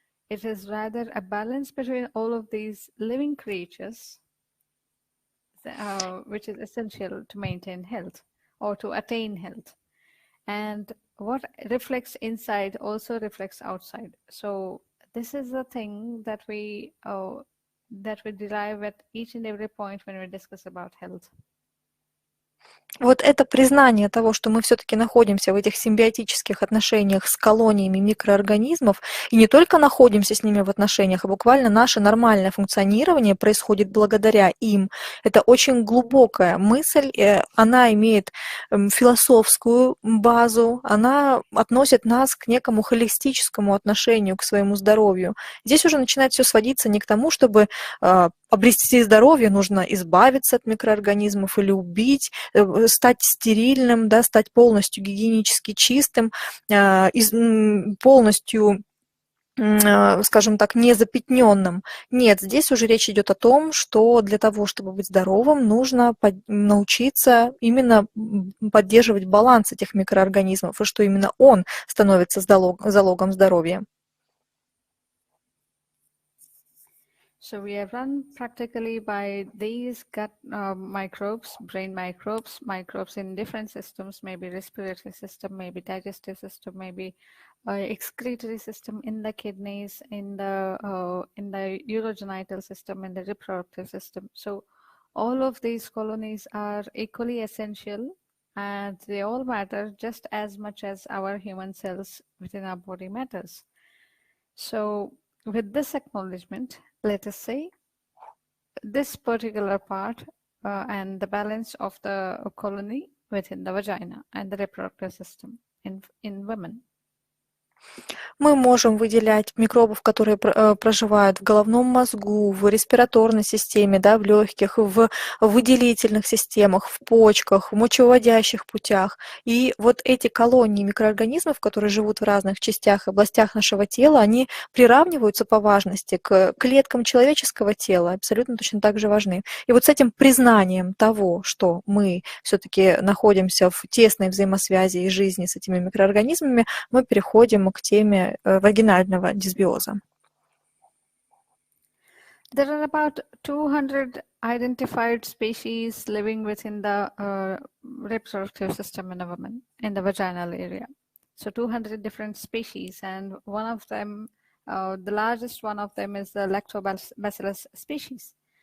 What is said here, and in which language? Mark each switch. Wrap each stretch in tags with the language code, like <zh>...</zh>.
<en>It is rather a balance between all of these living creatures, which is essential to maintain health or to attain health. And what reflects inside also reflects outside. So this is the thing that we derive at each and every point when we discuss about health.</en> <ru>Вот это признание того, что мы все-таки находимся в этих симбиотических отношениях с колониями микроорганизмов, и не только находимся с ними в отношениях, а буквально наше нормальное функционирование происходит благодаря им. Это очень глубокая мысль, она имеет философскую базу, она относит нас к некому холистическому отношению к своему здоровью. Здесь уже начинает все сводиться не к тому, чтобы обрести здоровье, нужно избавиться от микроорганизмов или убить, стать стерильным, да, стать полностью гигиенически чистым, полностью, скажем так, незапятненным. Нет, здесь уже речь идет о том, что для того, чтобы быть здоровым, нужно научиться именно поддерживать баланс этих микроорганизмов, и что именно он становится залогом здоровья.</ru> <en>So we are run practically by these gut microbes, brain microbes, microbes in different systems, maybe respiratory system, maybe digestive system, maybe excretory system in the kidneys, in the urogenital system, in the reproductive system. So all of these colonies are equally essential, and they all matter just as much as our human cells within our body matters. So with this acknowledgement, let us say this particular part and the balance of the colony within the vagina and the reproductive system in women.</en> <ru>Мы можем выделять микробов, которые проживают в головном мозгу, в респираторной системе, да, в легких, в выделительных системах, в почках, в мочевыводящих путях. И вот эти колонии микроорганизмов, которые живут в разных частях и областях нашего тела, они приравниваются по важности к клеткам человеческого тела, абсолютно точно так же важны. И вот с этим признанием того, что мы все-таки находимся в тесной взаимосвязи и жизни с этими микроорганизмами, мы переходим к теме вагинального дисбиоза.</ru> <en>There are about 200 identified species living within the reproductive system in a woman, in the vaginal area. So 200 different species, and one of them, the largest one of them is the lactobacillus species.</en>